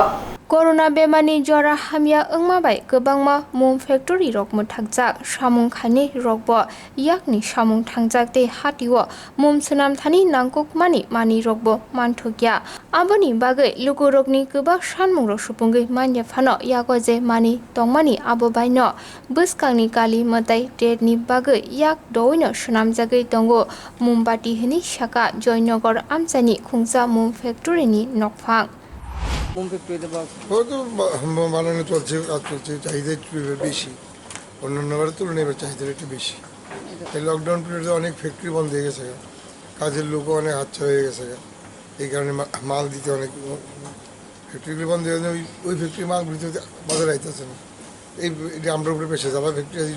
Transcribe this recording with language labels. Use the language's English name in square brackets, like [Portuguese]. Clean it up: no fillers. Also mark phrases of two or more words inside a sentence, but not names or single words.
[Kok Borok] Corona bemani jora hamya ongmabai gobangma mum factory rok muthakjak samung khani rokbo yakni samung thangjak te hatiwo mum sunam thani nangkukmani mani rokbo manthokya aboni bagai lukurokni gobak sanmung rok supungai manya phano yago je mani tongmani abo baino buskangni kali matai tetni bagai yak doino sunam jagai tongo mumbati hini shaka joynagar amchani khungsa mum factory ni nokphang. [Bangla] বানানো চলছে কাজ চলছে চাহিদা একটু বেশি অন্যান্যবার তুলনায় এবার চাহিদা একটু বেশি এই লকডাউন পিরিয়ডে অনেক ফ্যাক্টরি বন্ধ হয়ে গেছে কাজের লোকও অনেক হাতছা হয়ে গেছে এই কারণে মাল দিতে অনেক ফ্যাক্টরিগুলি বন্ধ হয়ে গেছে ওই ফ্যাক্টরি মাল দিতে বাজারে আইতেছে না এটা আমরা উপরে পেশে যারা ফ্যাক্টরি আছে